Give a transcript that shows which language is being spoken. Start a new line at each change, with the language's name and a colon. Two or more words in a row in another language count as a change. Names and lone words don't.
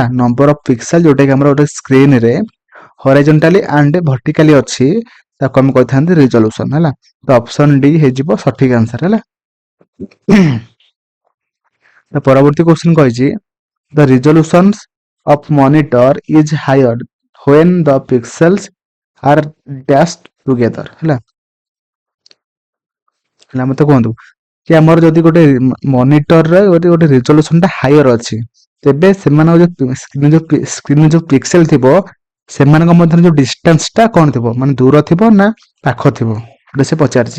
English: number of pixel
Odia: ଯୋଉଟା କି ଆମର ଗୋଟେ ସ୍କ୍ରିନରେ
English: horizontally and vertically
Odia: ଅଛି ତାକୁ ଆମେ କହିଥାନ୍ତି ରିଜଲ୍ୟୁସନ ହେଲା। ତ ଅପସନ ଡି ହେଇଯିବ ସଠିକ ଆନ୍ସର ହେଲା। ତ ପରବର୍ତ୍ତୀ କ୍ୱେଶ୍ଚନ କହିଛି
English: the resolution of monitor is higher when the pixels are dashed together
Odia: ହେଲା। ହେଲା ମତେ କୁହନ୍ତୁ କି ଆମର ଯଦି ଗୋଟେ ମନିଟରରେ ଗୋଟେ ରିଜଲ୍ୟୁସନ ଟା ହାୟର ଅଛି, ତେବେ ସେମାନଙ୍କ ସ୍କ୍ରିନ ଯୋଉ ପିକ୍ସେଲ ଥିବ ସେମାନଙ୍କ ମଧ୍ୟରେ ଯୋଉ ଡିଷ୍ଟାନ୍ସ ଟା କଣ ଥିବ, ମାନେ ଦୂର ଥିବ ନା ପାଖ ଥିବ ସେ ପଚାରିଛି।